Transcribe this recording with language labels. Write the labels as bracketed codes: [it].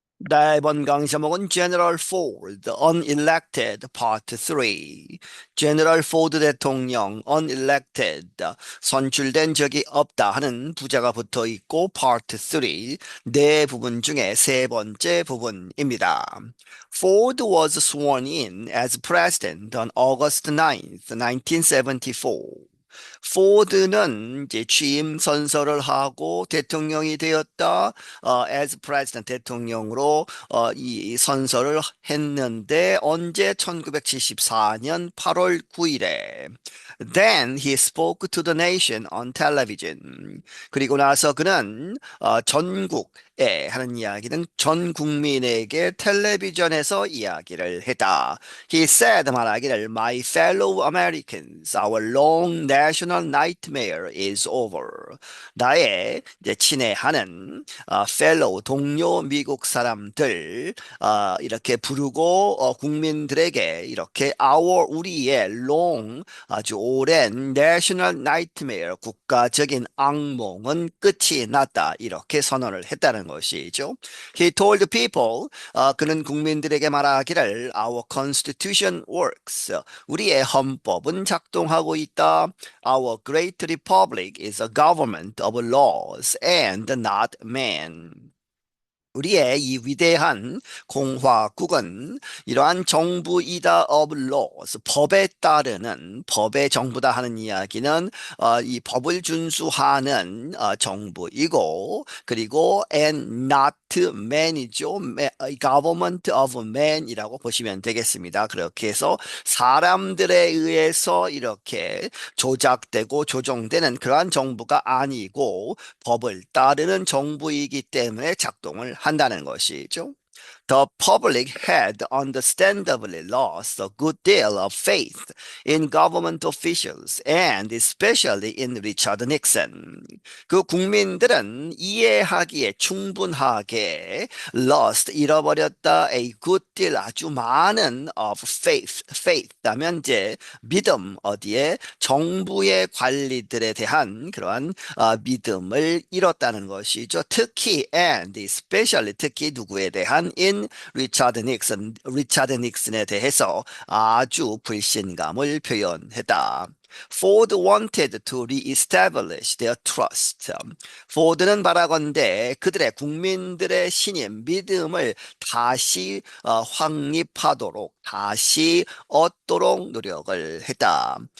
[ko] 네, 이번 강의 제목은 General Ford, Unelected, Part 3. General Ford 대통령, Unelected, 선출된 적이 없다 하는 부제가 붙어 있고, Part 3, 네 부분 중에 세 번째 부분입니다. [en] Ford was sworn in as president on August 9th, 1974. [ko] 포드는 이제 취임 선서를 하고 대통령이 되었다. [en] as president [ko] 대통령으로 이 선서를 했는데 언제 1974년 8월 9일에 [en] Then he spoke to the nation on television. [ko] 그리고 나서 그는 전국에 하는 이야기는 전 국민에게 텔레비전에서 이야기를 했다. [en] He said [ko] 말하기를 [en] My fellow Americans, our long national nightmare is over. 나의 이제 친애하는 fellow 동료 미국 사람들 이렇게 부르고 국민들에게 이렇게 our 우리의 long 아주 오랜 national nightmare 국가적인 악몽은 끝이 났다 이렇게 선언을 했다는 것이죠. He told people [ko] 그는 국민들에게 말하기를 [en] our constitution works [ko] 우리의 헌법은 작동하고 있다. [en] Our great republic is a government of laws and not men. [ko] 우리의 이 위대한 공화국은 이러한 정부이다 [en] of laws, [ko] 법에 따르는 법의 정부다 하는 이야기는 이 법을 준수하는 정부이고 그리고 [en] and not man [ko] 이죠. [en] government of man [ko] 이라고 보시면 되겠습니다. 그렇게 해서 사람들에 의해서 이렇게 조작되고 조정되는 그러한 정부가 아니고 법을 따르는 정부이기 때문에 작동을 한다는 것이죠. [en] The public had understandably lost a good deal of faith in government officials and especially in Richard Nixon. [ko] 그 국민들은 이해하기에 충분하게 lost 잃어버렸다 [en] a good deal [ko] 아주 많은 of faith 하면 이제 믿음 어디에 정부의 관리들에 대한 그러한 믿음을 잃었다는 것이죠. 특히 [en] and especially [ko] 특히 누구에 대한 in 리차드 닉슨에 대해서 아주 불신감을 표현했다. [en] Ford wanted to re-establish their trust. [ko] 포드는 바라건대 그들의 국민들의 신임 믿음을 다시 확립하도록 다시 얻도록 노력을 했다.